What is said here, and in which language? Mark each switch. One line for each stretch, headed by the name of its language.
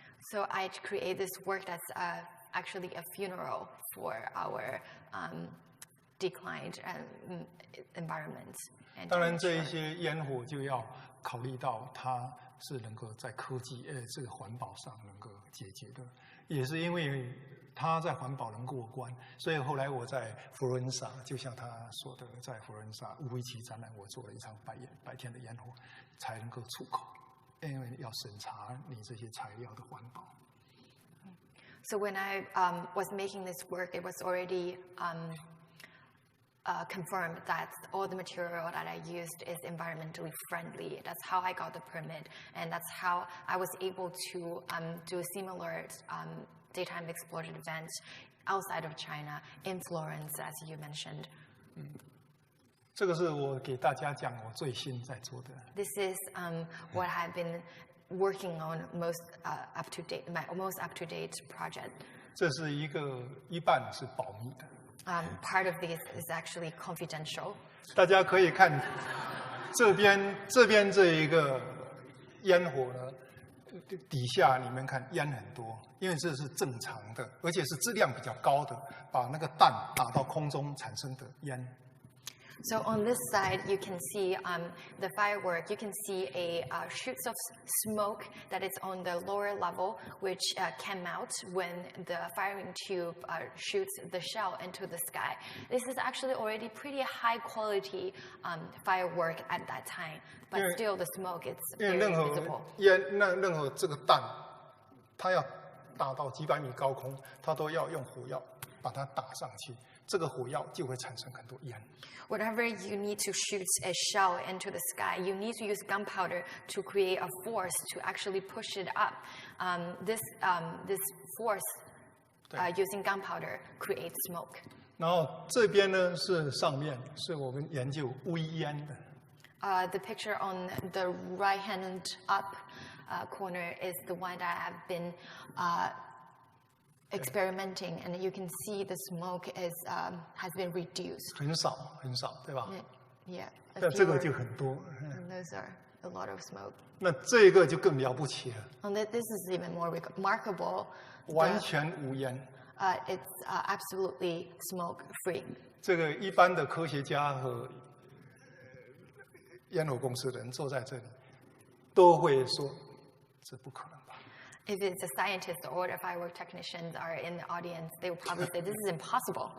English: So I create this work that's actually a funeral for our declined environment.
Chinese: 当然，这一些烟火就要考虑到它是能够在科技这个环保上能够解决的，也是因为它在环保能过关，所以后来我在佛罗伦萨，就像他说的，在佛罗伦萨乌维奇展览，我做了一场白天的烟火，才能够出口，因为要审查你这些材料的环保。
English: So when I was making this work, it was already confirmed that all the material that I used is environmentally friendly. That's how I got the permit, and that's how I was able to do a similar daytime explosion event outside of China, in Florence, as you mentioned.
Chinese: 这个是我给大家讲我最新在做的。
English: This is what I've been working on most up to date, my most up to date project.
Chinese: 这是一半是保密的。
English: Part of this is actually confidential.
Chinese: 大家可以看这边这一个烟火呢，底下你们看烟很多，因为这是正常的，而且是质量比较高的，把那个弹打到空中产生的烟。
English: So on this side, you can see the firework. You can see a shoots of smoke that is on the lower level, which came out when the firing tube shoots the shell into the sky. This is actually already pretty high quality firework at that time, but still the smoke is very visible.
Chinese: 任何这个弹，它要打到几百米高空，它都要用火药把它打上去。这个火药就会产生很多烟。
English: Whatever you need to shoot a shell into the sky, you need to use gunpowder to create a force to actually push it up. This force using gunpowder creates smoke.
Chinese: 然后这边呢是上面是我们研究微烟的。
English: The picture on the right hand up corner is the one that I have been experimenting, and you can see the smoke has been reduced.
Chinese: 很少，对吧？
English: Yeah.
Chinese: 但这个就很多。
English: And those are a lot of smoke.
Chinese: 那这个就更了不起了。
English: And this is even more remarkable.
Chinese: 完全无烟。
English: It's absolutely smoke free.
Chinese: 这个一般的科学家和烟火公司的人坐在这里，都会说这不可能。
English: If it's a scientist or the firework technicians are in the audience, they will probably say, this is impossible.